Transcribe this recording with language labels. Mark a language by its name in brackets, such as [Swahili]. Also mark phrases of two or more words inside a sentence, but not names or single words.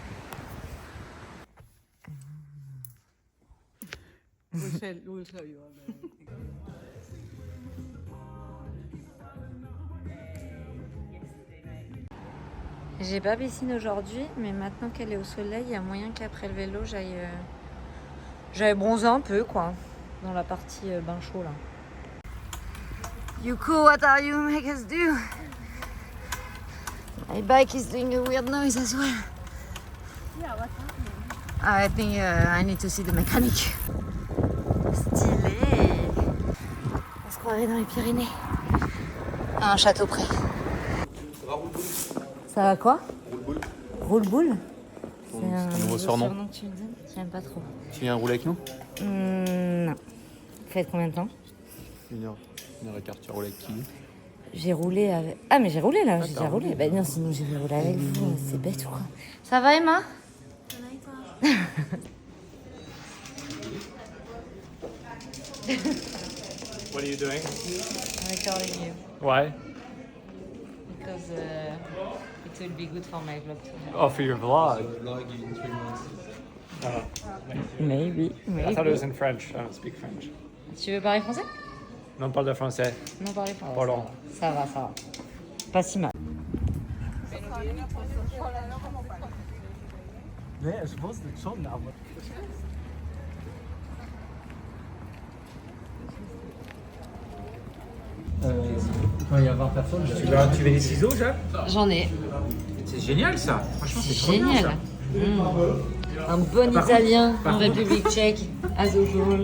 [French] J'ai pas piscine aujourd'hui, mais maintenant qu'elle est au soleil, il y a moyen qu'après le vélo, j'aille bronzer un peu, quoi, dans la partie bain chaud, là. [English] Yuko, what are you make us do? My bike is doing a weird noise as well. Yeah, what's happening? I think I need to see the mechanic. [French] Stylé. On se croirait dans les Pyrénées. À un château près. Ça va quoi? Roule-boule. C'est un nouveau surnom. que tu me donnes. J'aime pas trop. Tu viens rouler avec nous? Non. Faites combien de temps? 1h15, tu as roulé avec qui? J'ai roulé avec... Ah mais j'ai roulé là, j'ai déjà roulé. Bah non, sinon j'ai roulé avec vous, c'est bête ou quoi? Ça va Emma? [English] What are you doing? I'm recording you. Why? Because it will be good for my vlog too. Oh, for your vlog. Maybe. I thought it was in French. I don't speak French. [French] Tu veux parler français? Non, parle de français. Non, parler français. Pas long. Ça va. Pas si mal. [German] Nee, ich wusste schon, aber... [French] Quand il y a 20 personnes, Tu veux des ciseaux, Jacques? J'en ai. C'est génial ça. Franchement, c'est trop Génial. bien ça. Un bon Italien en République tchèque, [English] as usual.